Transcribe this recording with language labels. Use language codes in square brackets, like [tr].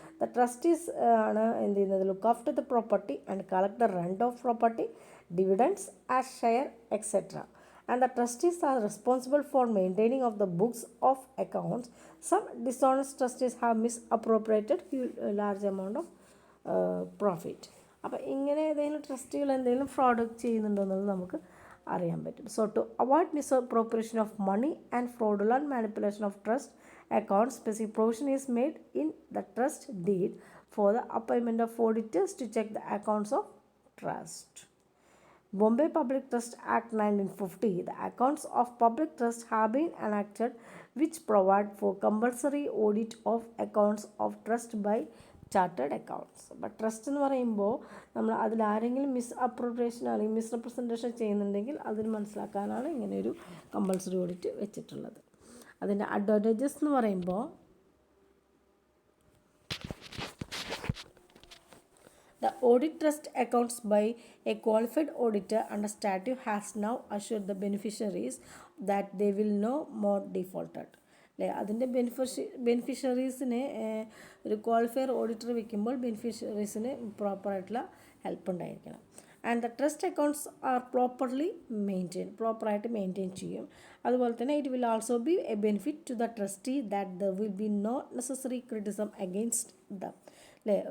[en] the trustees [ml] ആണ് എന്ത് ചെയ്യുന്നത്? [en] Look after the property and collect the rent of property, dividends as share, etcetera. And the trustees are responsible for maintaining of the books of accounts. Some dishonest trustees have misappropriated large amount of profit. [ml] അപ്പോൾ ഇങ്ങനെ ഏതെങ്കിലും ട്രസ്റ്റികൾ എന്തെങ്കിലും fraud ചെയ്യുന്നുണ്ടോ എന്നുള്ളത് നമുക്ക് അറിയാൻ പറ്റും. [en] So to avoid misappropriation of money and fraudulent manipulation of trust accounts, specific provision is made in the trust deed for the appointment of auditors to check the accounts of trust. Bombay Public Trust Act 1950, the accounts of public trust have been enacted which provide for compulsory audit of accounts of trust by chartered accounts. [ml] അപ്പോൾ trust എന്ന് പറയുമ്പോൾ നമ്മൾ അതിലാരെങ്കിലും misappropriation അല്ലെങ്കിൽ misrepresentation ചെയ്യുന്നുണ്ടെങ്കിൽ അതിന് മനസ്സിലാക്കാനാണ് ഇങ്ങനെയൊരു compulsory audit വെച്ചിട്ടുള്ളത്. അതിൻ്റെ അഡ്വാൻറ്റേജസ് എന്ന് പറയുമ്പോൾ [en] the audit trust accounts by a qualified auditor under statute has now assured the beneficiaries that they will no more defaulted. [ml] അല്ലേ? അതിൻ്റെ ബെനിഫിഷ്യറീസിന് ഒരു ക്വാളിഫയർ ഓഡിറ്റർ വയ്ക്കുമ്പോൾ ബെനിഫിഷ്യറീസിന് പ്രോപ്പറായിട്ടുള്ള ഹെൽപ്പ് ഉണ്ടായിരിക്കണം. [en] And the trust accounts are പ്രോപ്പറായിട്ട് maintain ചെയ്യും. [ml] അതുപോലെ തന്നെ [en] It will also be a benefit to the trustee that there will be no necessary criticism against them. [ml] അല്ലേ?